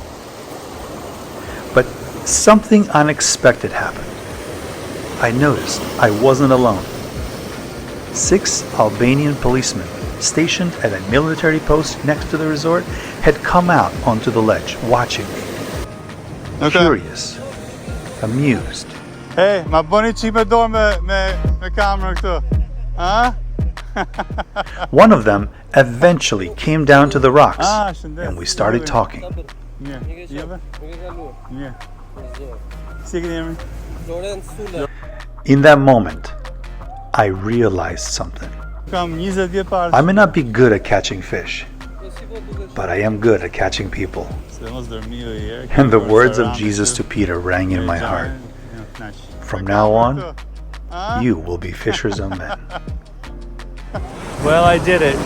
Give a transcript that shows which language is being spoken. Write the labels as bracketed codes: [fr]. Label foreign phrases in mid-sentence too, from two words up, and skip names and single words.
[en] But something unexpected happened. I noticed I wasn't alone. 6 Albanian policemen stationed at a military post next to the resort had come out onto the ledge watching me. Curious, amused. [sq] Hey, ma bëni qipe dorë me kamerën këtu. Huh? [en] One of them eventually came down to the rocks [sq] Shëndet. [en] and we started talking. [sq] Mirë. Jeve? Mirë. Si e keni emrin? [en] In that moment, I realized something. [sq] Kam 20 vjet parë. [en] I may not be good at catching fish, but I am good at catching people. And the words of Jesus to Peter rang in my heart. From now on, you will be fishers of men. Well, I did it.